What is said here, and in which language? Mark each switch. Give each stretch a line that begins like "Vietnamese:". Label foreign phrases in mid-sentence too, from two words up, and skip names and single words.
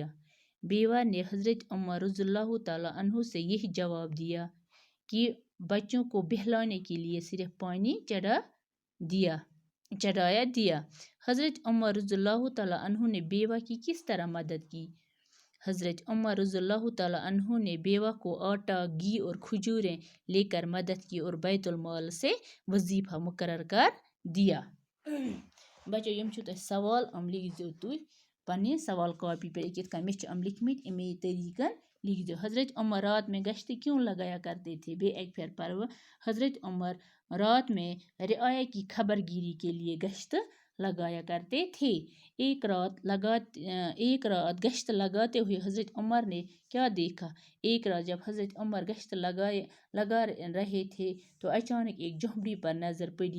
Urdu: بیوہ نے حضرت عمر
Arabic: رضی اللہ تعالیٰ عنہ
Urdu: سے یہ جواب دیا کہ بچوں کو بہلانے کے لیے صرف پانی چڑھایا دیا. حضرت عمر
Arabic: رضی اللہ تعالیٰ عنہ
Urdu: نے بیوہ کی کس طرح مدد کی؟ حضرت عمر
Arabic: رضی اللہ تعالیٰ عنہ
Urdu: نے بیوہ کو آٹا، گھی اور کھجوریں لے کر مدد کی اور بیت المال سے وظیفہ مقرر کر دیا.
Kashmiri: بچو یم چھو تہ سوال لکھ دیو تھی پنہ سوال کاپی پہ کت کن مے لکھمت امی طریقن لکھ دیو.
Urdu: حضرت عمر رات میں گشت کیوں لگایا کرتے تھے؟
Kashmiri: بے ایک پھر پرو.
Urdu: حضرت عمر رات میں رعایا کی خبر گیری کے لیے گشت لگایا کرتے تھے. ایک رات گشت لگاتے ہوئے حضرت عمر نے کیا دیکھا؟ ایک رات جب حضرت عمر گشت لگا رہے تھے تو اچانک ایک جھونپڑی پر نظر پڑی.